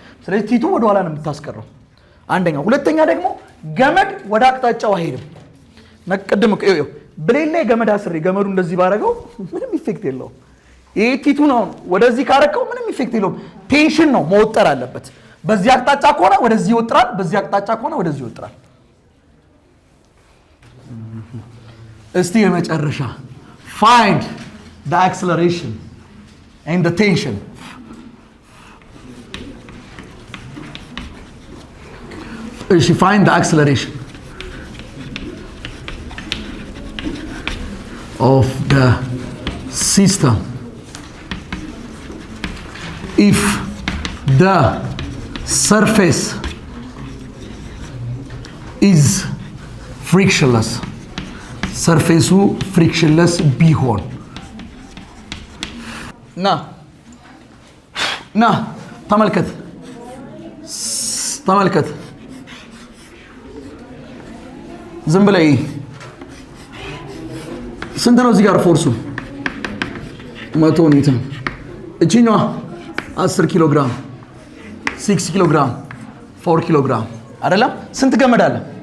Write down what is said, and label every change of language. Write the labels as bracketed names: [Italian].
[Amharic] ስለዚህ ቲ2 ወደ ኋላ ነው የምታስቀረው። አንደኛው። ሁለተኛ ደግሞ ገመድ ወደ አቅጣጫው አይሄድም። መቀደም ነው ብሌን ላይ ገመድ አስሬ ገመዱ እንደዚህ ባረገው ምንም ኢፌክት የለውም። ይሄ ቲ2 ነው ወደዚህ ካረከው ምንም ኢፌክት የለውም። ቴንሽን ነው መወጠር አለበት። በዚህ አቅጣጫ ከሆነ ወደዚህ ይወጥራል፣ በዚህ አቅጣጫ ከሆነ ወደዚህ ይወጥራል። እስቲ የመጨረሻ [English] find the acceleration and the tension. She find the acceleration of the system if the surface is frictionless. [Amharic] surface frictionless ቢሆን ና ተመልከት ዝም ብለህ ስንት ነው እዚህ ጋር ፎርሱ 100 ኒውተን። እቺኛዋ 10 ኪሎ ግራም 6 ኪሎ ግራም 4 ኪሎ ግራም አይደለም? ስንት ገመድ አለ?